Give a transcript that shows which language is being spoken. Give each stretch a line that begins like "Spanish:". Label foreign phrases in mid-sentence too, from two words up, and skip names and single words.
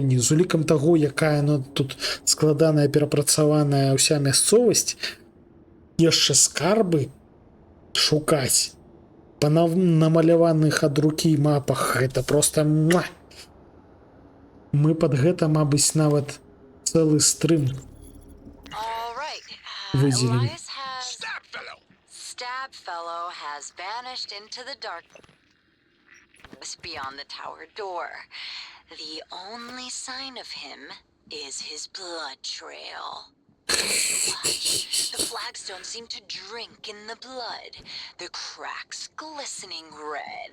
Belarusian: З улікам таго, якая тут складаная, перапрацаваная ўся мясцовасць, яшчэ скарбы шукаць па намаляваных ад рукі мапах, гэта проста муа. Мы пад гэта, мабыць, нават цэлы стрым выдзелім.
English: Stabfellow has vanished into the darkness beyond the tower door. The only sign of him is his blood trail. Watch. The flagstones seem to drink in the blood, the cracks glistening red.